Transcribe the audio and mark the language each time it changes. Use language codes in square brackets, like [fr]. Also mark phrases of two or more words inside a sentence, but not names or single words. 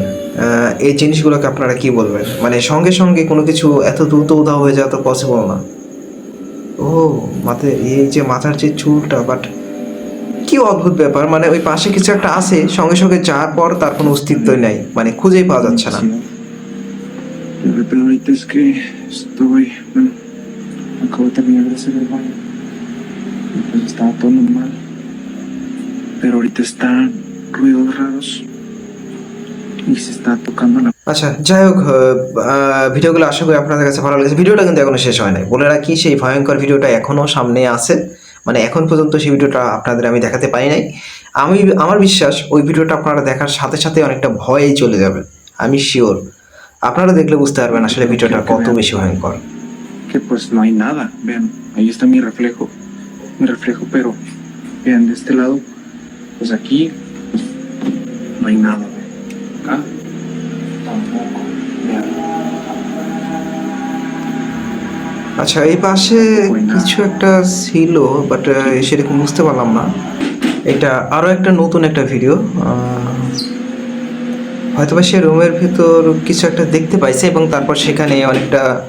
[bn] এই জিনিসগুলোকে আপনারা কি বলবেন? মানে সঙ্গে সঙ্গে কোনো কিছু এত দ্রুত উধাও হয়ে যাওয়া তো পসিবল না। ও, মাথায় এই যে মাথার যে চুলটা, বাট কি অদ্ভুত ব্যাপার, মানে ওই পাশে কিছু একটা আছে, সঙ্গে সঙ্গে যাওয়ার পর তার কোনো অস্তিত্বই নাই, মানে খুঁজেই পাওয়া যাচ্ছে না। [es] Pero ahorita es que estoy, bueno, acabo de terminar de hacer el baño. Pues estaba todo normal. Pero ahorita están ruidos raros. Y se está tocando la... [bn] আচ্ছা, যাই হোক, ভিডিওগুলো আশা করি আপনাদের কাছে ভালো লেগেছে। ভিডিওটা কিন্তু এখনো শেষ হয় নাই, বলে রাখি সেই ভয়ঙ্কর ভিডিওটা এখনও সামনে আছে। মানে এখন পর্যন্ত সেই ভিডিওটা আপনাদের আমি দেখাতে পারি নাই। আমার বিশ্বাস ওই ভিডিওটা আপনারা দেখার সাথে সাথে অনেকটা ভয়েই চলে যাবেন, আমি শিওর। আপনারা দেখলে বুঝতে পারবেন আসলে ভিডিওটা কত বেশি ভয়ঙ্কর। [es] Que pues no hay nada, vean, ahí está mi reflejo, pero vean de este lado, pues aquí pues, no hay nada, acá tampoco, vean. [bn] আচ্ছা, এই পাশে কিছু একটা ছিল, বাট সেরকম বুঝতে পারলাম না। এটা আরও একটা নতুন একটা ভিডিও, হয়তোবা সে রুমের ভেতর কিছু একটা দেখতে পাইছে এবং তারপর সেখানে অনেকটা।